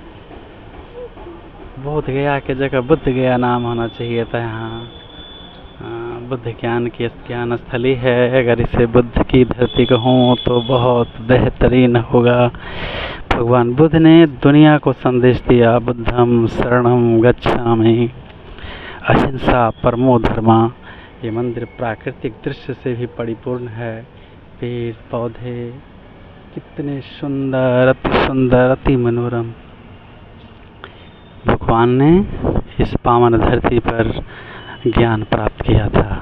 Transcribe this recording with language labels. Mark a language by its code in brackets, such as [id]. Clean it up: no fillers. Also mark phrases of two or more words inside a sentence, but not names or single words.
[hi] बोध गया की जगह बुद्ध गया नाम होना चाहिए था यहाँ। बुद्ध ज्ञान की ज्ञान स्थली है। अगर इसे बुद्ध की धरती कहूँ तो बहुत बेहतरीन होगा। भगवान बुद्ध ने दुनिया को संदेश दिया, [pi] बुद्धम शरणम गच्छामि, [sa] अहिंसा परमो धर्मा। [hi] ये मंदिर प्राकृतिक दृश्य से भी परिपूर्ण है। पेड़ पौधे कितने सुंदर, अति मनोरम। भगवान ने इस पावन धरती पर ज्ञान प्राप्त किया था।